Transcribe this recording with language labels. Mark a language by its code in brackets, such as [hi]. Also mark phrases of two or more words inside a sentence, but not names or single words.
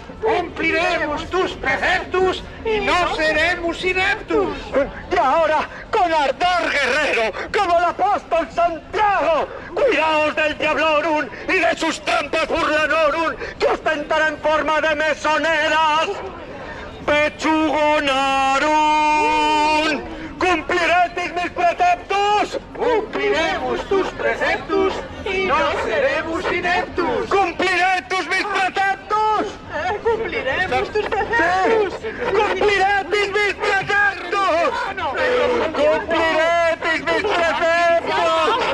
[es] Cumpliremos tus preceptos y no seremos ineptos. Y ahora, con ardor guerrero, como el apóstol Santiago, cuidaos del diablorum y de sus trampas burlanorum, que ostentarán en forma de mesoneras. Pechugonarum. Cumpliretis mis preceptos. Cumpliremos tus preceptos y no seremos ineptos. Cumpliretis mis preceptos. Cumpliremos tus preceptos. Cumpliretis mis preceptos. Cumpliretis mis preceptos.